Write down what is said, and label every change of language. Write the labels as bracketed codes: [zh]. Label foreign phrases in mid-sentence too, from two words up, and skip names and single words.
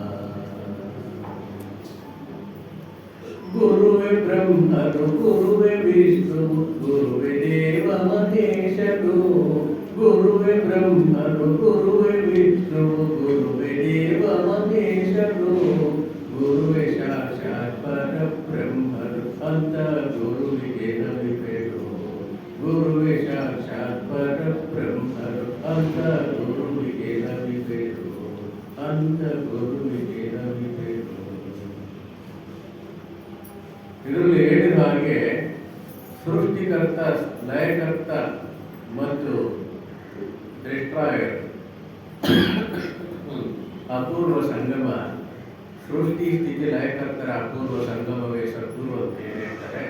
[kn] ಗುರುವೇ ಬ್ರಹ್ಮನು ಗುರುವೇ ವಿಷ್ಣು ಗುರುವೇ ದೇವ ಮಹೇಶನು, ಗುರುವೇ ಬ್ರಹ್ಮನು ಗುರುವೇ ವಿಷ್ಣು ಗುರುವೇ ದೇವ ಮಹೇಶನು, ಗುರುವೇ ಸಾಕ್ಷಾತ್ ಪರಬ್ರಹ್ಮನು ಅಂತ ಗುರುವಿಗೆ ನಮಿಪೆರು. ಗುರುವೇ ಸಾಕ್ಷಾತ್ ಪರಬ್ರಹ್ಮನು ಅಂತ ಗುರುವಿಗೆ ನಮಿಪೆರು, ಅಂತ ಗುರುವಿಗೆ ನಮಿಪೆರು. ಇದರಲ್ಲಿ ಹೇಳಿದ ಹಾಗೆ ಸೃಷ್ಟಿಕರ್ತ, ಲಯಕರ್ತ ಮತ್ತು ಡಿಸ್ಟ್ರಾಯರ್ ಅಪೂರ್ವ ಸಂಗಮ, ಸೃಷ್ಟಿ ಸ್ಥಿತಿ ಲಯಕರ್ತರ ಅಪೂರ್ವ ಸಂಗಮವೇ ಸದ್ಗುರು ಅಂತ ಹೇಳ್ತಾರೆ.